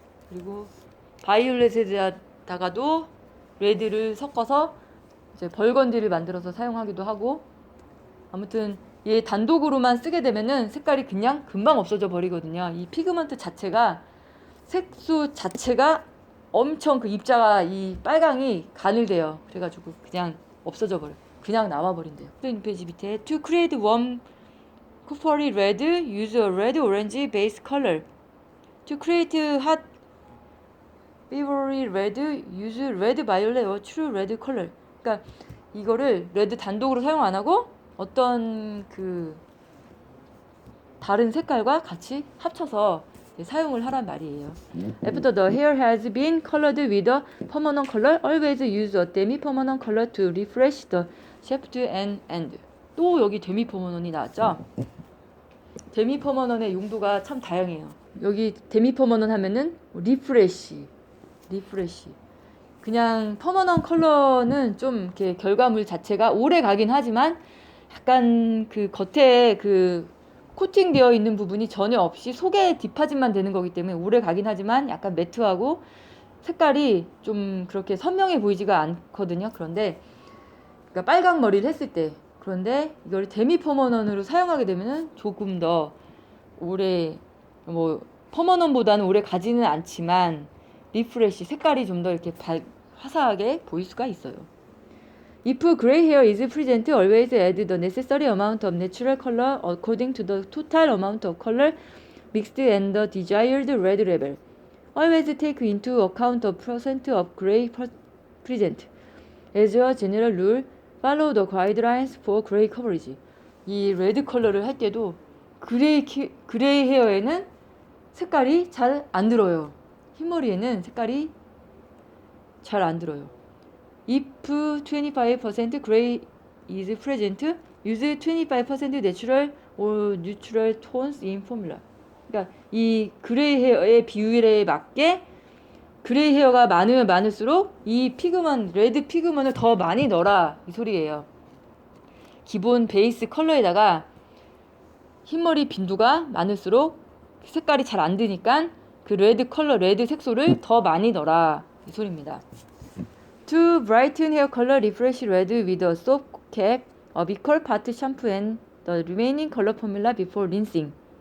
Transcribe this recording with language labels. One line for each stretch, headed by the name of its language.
Korean: 그리고 바이올렛에다가도 레드를 섞어서 이제 벌건디를 만들어서 사용하기도 하고 아무튼 얘 단독으로만 쓰게 되면은 색깔이 그냥 금방 없어져 버리거든요. 이 피그먼트 자체가 색소 자체가 엄청 그 입자가 이 빨강이 가늘대요. 그래가지고 그냥 없어져 버려. 그냥 나와 버린대요. 페이지 밑에
English: To create warm coppery red, use a red orange base color. To create hot Beverly Red, use Red Violet or True Red Color.
Korean: 그러니까 이거를 레드 단독으로 사용 안 하고 어떤 그 다른 색깔과 같이 합쳐서 사용을 하란 말이에요.
English: After the hair has been colored with a permanent color, always use a demi-permanent color to refresh the shaft and end.
Korean: 또 여기 데미퍼머넌이 나왔죠? 데미퍼머넌의 용도가 참 다양해요. 여기 데미퍼머넌 하면은 리프레시. 그냥 퍼머넌 컬러는 좀 이렇게 결과물 자체가 오래 가긴 하지만 약간 그 겉에 그 코팅되어 있는 부분이 전혀 없이 속에 딥파진만 되는 거기 때문에 오래 가긴 하지만 약간 매트하고 색깔이 좀 그렇게 선명해 보이지가 않거든요. 그런데 그러니까 빨강 머리를 했을 때 그런데 이걸 데미 퍼머넌으로 사용하게 되면은 조금 더 오래 뭐 퍼머넌보다는 오래 가지는 않지만 리프레시 색깔이 좀 더 이렇게 화사하게 보일 수가 있어요.
English: If gray hair is present, always add the necessary amount of natural color according to the total amount of color mixed and the desired red level. Always take into account the percent of gray present. As a general rule, follow the guidelines for gray coverage.
Korean: 이 레드 컬러를 할 때도 그레이 헤어에는 색깔이 잘 안 들어요. 흰머리에는 색깔이 잘 안 들어요.
English: If 25% gray is present, use 25% natural or neutral tones in formula.
Korean: 그러니까 이 그레이 헤어의 비율에 맞게 그레이 헤어가 많으면 많을수록 이 피그먼, 레드 피그먼을 더 많이 넣어라 이 소리예요. 기본 베이스 컬러에다가 흰머리 빈도가 많을수록 색깔이 잘 안 드니까 그 레드 컬러, 레드 색소를 더 많이 넣어라 이 소리입니다.
English: To brighten hair color, refresh red with a soft cap, a equal part shampoo and the remaining color formula before rinsing.